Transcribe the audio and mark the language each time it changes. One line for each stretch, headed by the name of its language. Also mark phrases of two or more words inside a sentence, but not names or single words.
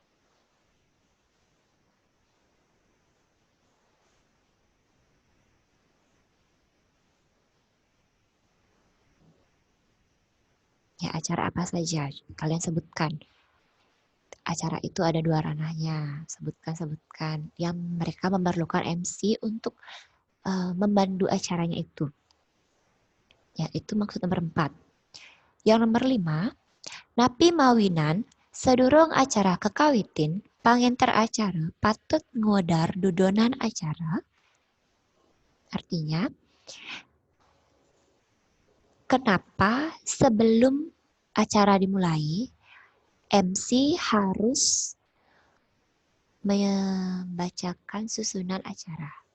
Indonesian: Ya, acara apa saja kalian sebutkan. Acara itu ada 2 ranahnya. Sebutkan. Yang mereka memerlukan MC untuk membantu acaranya itu. Ya, itu maksud nomor 4. Yang nomor 5,
Balinese: napi mawinan sedurung acara kekawitin, pangenter acara patut ngodar dudonan acara.
Indonesian: Artinya, kenapa sebelum acara dimulai, MC harus membacakan susunan acara.